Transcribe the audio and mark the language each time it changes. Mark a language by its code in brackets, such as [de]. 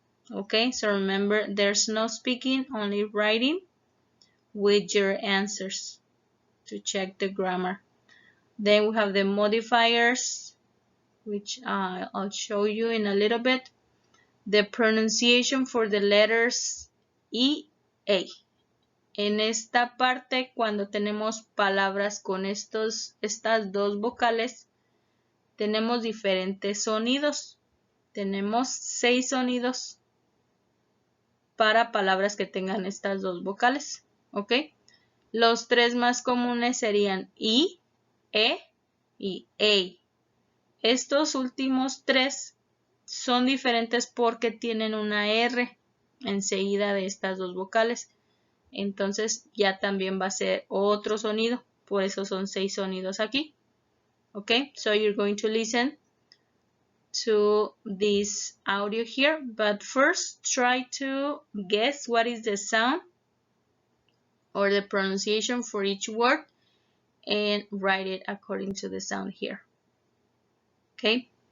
[en] Okay, so remember, there's no speaking, only writing with your answers to check the grammar. Then we have the modifiers, which I'll show you in a little bit. The pronunciation for the letters E, A. [es] En esta parte, cuando tenemos palabras con estas 2 vocales, tenemos diferentes sonidos. Tenemos 6 sonidos para palabras que tengan estas 2 vocales. ¿Ok? Los 3 más comunes serían I, E y A. Estos últimos 3 son diferentes porque tienen una R enseguida de estas 2 vocales. Entonces ya también va a ser otro sonido. Por eso son 6 sonidos aquí. [en] Okay, so you're going to listen to this audio here. But first, try to guess what is the sound or the pronunciation for each word and write it according to the sound here. Okay.